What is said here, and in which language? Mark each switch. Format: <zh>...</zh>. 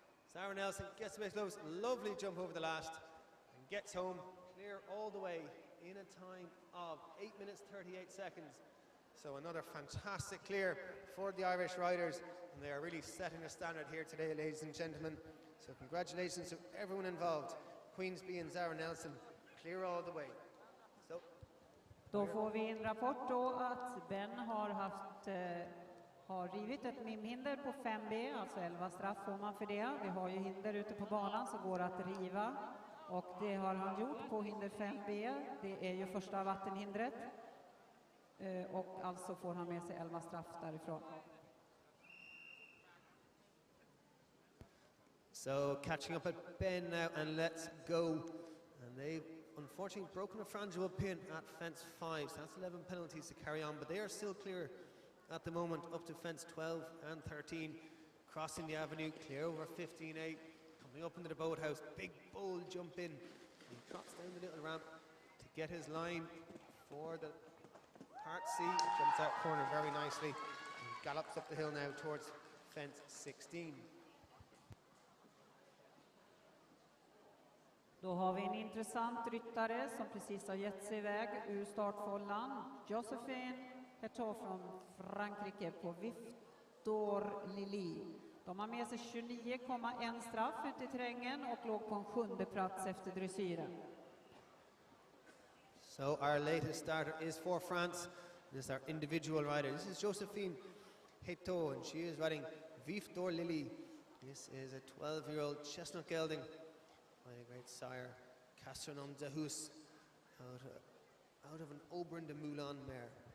<en>Zara Nielsen gets a bit close, lovely jump over the last, and gets home clear all the way in a time of 8 minutes 38 seconds. So another fantastic clear for the Irish riders, and they are really setting a standard here today, ladies and gentlemen. So congratulations to everyone involved. Queensby and Zara Nielsen clear all the way. So</en> <sv>då får vi en rapport då att Ben har rivit ett mimhinder på 5B, alltså 11 straff får man för det. Vi har ju hinder ute på banan så går att riva. Och det har han gjort på hinder 5B. Det är ju första vattenhindret. Och alltså får han med sig 11 straff därifrån.</sv> <en>So catching up at Ben now, and let's go. And they've unfortunately broken a frangible pin at fence 5, so that's 11 penalties to carry on, but they are still clear at the moment up to fence 12 and 13, crossing the avenue, clear over 15A, coming up into the boathouse, big bold jump in. He trots down the little ramp to get his line for the part C, jumps out corner very nicely, and gallops up the hill now towards fence 16.</en> <sv>Då har vi en intressant ryttare som precis har gett sig iväg ur startfållan. Josephine Heyto från Frankrike på Victor Lili. De har med sig 29,1 straff ute i terrängen och låg på en 7:e plats efter dressyren.</sv> <en>So our latest starter is for France. This is our individual rider. This is Josephine Heyto, and she is riding Victor Lili. This is a 12-year-old chestnut gelding by a great sire, Castronom de Hus, out of an Aubin de Moulin mare.</en>